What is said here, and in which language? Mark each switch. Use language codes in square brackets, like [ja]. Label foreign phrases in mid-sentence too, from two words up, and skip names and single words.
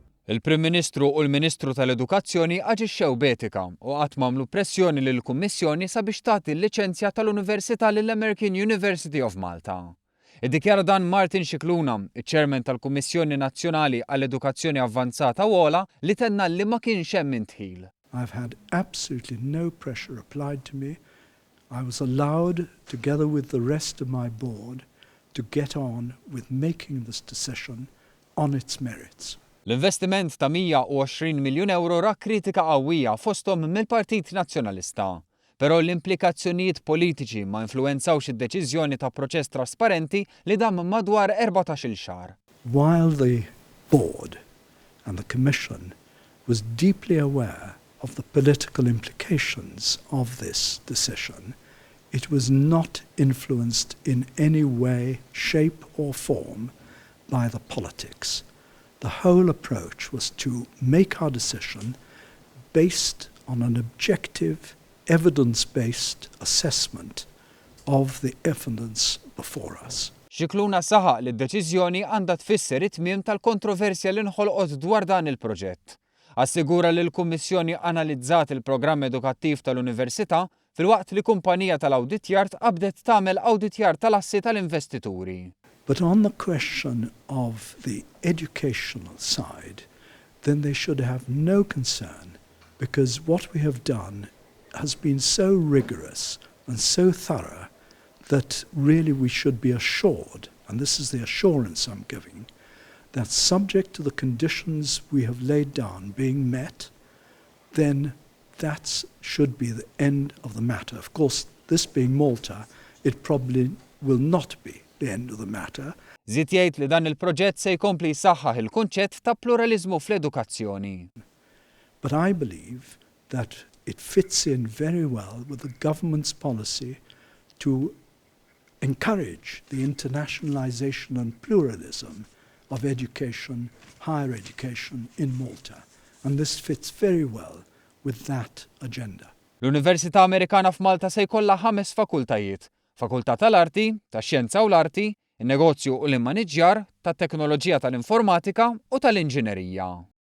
[mt] Il-Prim Ministru u l-Ministru tal-Edukazzjoni aġixxew b'etika u qatt m'għamlu pressjoni lill-Kummissjoni sabiex tagħti l-liċenzja tal-Università lill-American University of Malta. Iddikjara dan Martin Scicluna, iċ-Chairman tal-Kummissjoni Nazzjonali għall-Edukazzjoni Avvanzata u Ogħla, li tenna li ma kienx hemm intħil. [en] I've had absolutely no pressure applied to me. I was allowed, together with the rest of my board, to get on with making this decision on its merits. [mt] L-investiment ta' 120 miljun euro ra kritika qawwija fosthom mill-Partit Nazzjonalista. Però l-implikazzjonijiet politiċi ma influenzawx id-deċiżjoni ta' proċess trasparenti li dam madwar 14-il xahar. [en] While the board and the commission was deeply aware of the political implications of this decision, it was not influenced in any way, shape or form by the politics. The whole approach was to make our decision based on an objective, evidence-based assessment of the evidence before us. [mt] Scicluna saħaq li d-deċiżjoni għandha tfisser it-tmiem tal-kontroversja li nħolqot dwar dan il-proġett. Assigura li l-Kummissjoni analizzat il-programm edukattiv tal-Università filwaqt li kumpanija tal-awditjar qabdet tagħmel awditjar tal-assi tal-investituri. [en] But on the question of the educational side, then they should have no concern, because what we have done has been so rigorous and so thorough that really we should be assured, and this is the assurance I'm giving, that subject to the conditions we have laid down being met, then that should be the end of the matter. Of course, this being Malta, it probably will not be the end of the matter. [mt] Żied jgħid li dan il-proġett se jkompli jsaħħaħ il-kunċett ta' pluralizmu fl-edukazzjoni. [en] But I believe that it fits in very well with the government's policy to encourage the internationalization and pluralism of education, higher education in Malta. And this fits very well with that agenda. [mt] L-Università Amerikana f'Malta se jkollha 5 fakultajiet: Fakultà tal-Arti, tax-Xjenza u l-Arti, in-Negozju u l-Immaniġġjar, tat-Teknoloġija tal-Informatika u tal-Inġinerija.